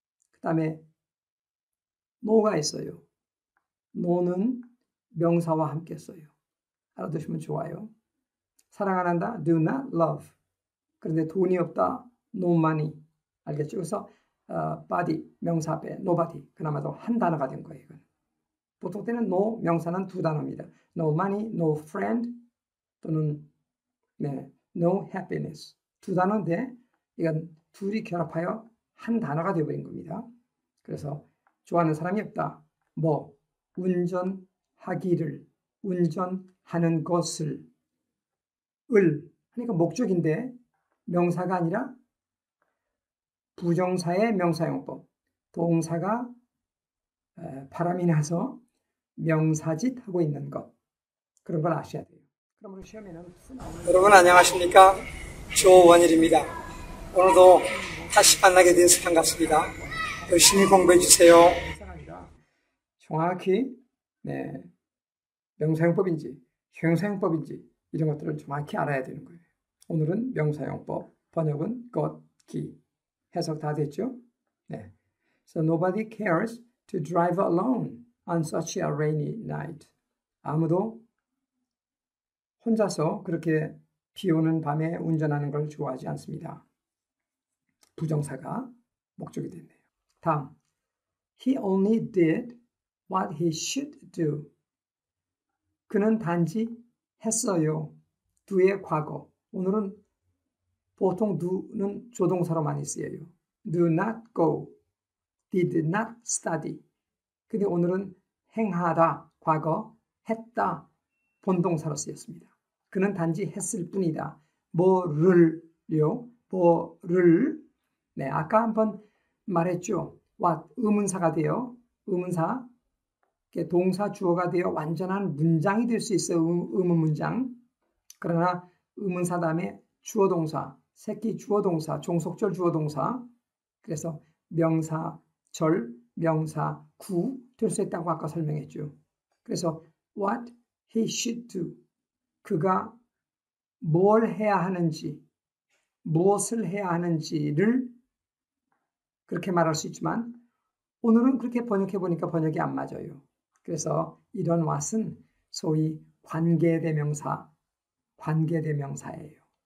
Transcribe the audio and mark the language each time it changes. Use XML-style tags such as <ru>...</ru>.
<ko>그 다음에 no가 있어요. no는 명사와 함께 써요. 알아두시면 좋아요. 사랑 안 한다.</ko> <en>do not love.</en> <ko>그런데 돈이 없다.</ko> <en>no money.</en> <ko>알겠죠? 그래서 body 명사 앞에 nobody. 그나마도 한 단어가 된 거예요. 이건. 보통 때는 no 명사는 2단어입니다.</ko> <en>no money, no friend</en> <ko>또는 네,</ko> <en>no happiness.</en> <ko>2단어인데 이건 둘이 결합하여 한 단어가 되어버린 겁니다. 그래서 좋아하는 사람이 없다. 뭐 운전하기를 운전하는 것을 그러니까 목적인데 명사가 아니라 부정사의 명사용법 동사가 바람이 나서 명사짓 하고 있는 것 그런 걸 아셔야 돼요. 그러므로 시험에는 여러분 안녕하십니까? 조원일입니다. 오늘도 다시 만나게 된 시간 같습니다. 열심히 공부해 주세요. 정확히 명사용법인지 형용사용법인지 이런 것들을 정확히 알아야 되는 거예요. 오늘은 명사용법, 번역은 것, 기, 해석 다 됐죠? 네.</ko> <en>So nobody cares to drive alone on such a rainy night.</en> <ko>아무도 혼자서 그렇게 비 오는 밤에 운전하는 걸 좋아하지 않습니다. 부정사가 목적이 됐네요. 다음,</ko> <en>he only did what he should do.</en> <ko>그는 단지 했어요. do의 과거. 오늘은 보통 do는 조동사로 많이 쓰여요.</ko> <en>do not go, did not study.</en> <ko>근데 오늘은 행하다, 과거, 했다, 본동사로 쓰였습니다. 그는 단지 했을 뿐이다. 뭐를요? 뭐를 네, 아까 한번 말했죠. what 의문사가 되어 의문사 동사 주어가 되어 완전한 문장이 될 수 있어요. 의문 문장. 그러나 의문사 다음에 주어 동사, 새끼 주어 동사, 종속절 주어 동사. 그래서 명사 절, 명사 구 될 수 있다고 아까 설명했죠. 그래서</ko> <en>what he should do.</en> <ko>그가 뭘 해야 하는지, 무엇을 해야 하는지를 그렇게 말할 수 있지만 오늘은 그렇게 번역해 보니까 번역이 안 맞아요. 그래서 이런 what은 소위 관계대명사, 관계대명사예요.</ko>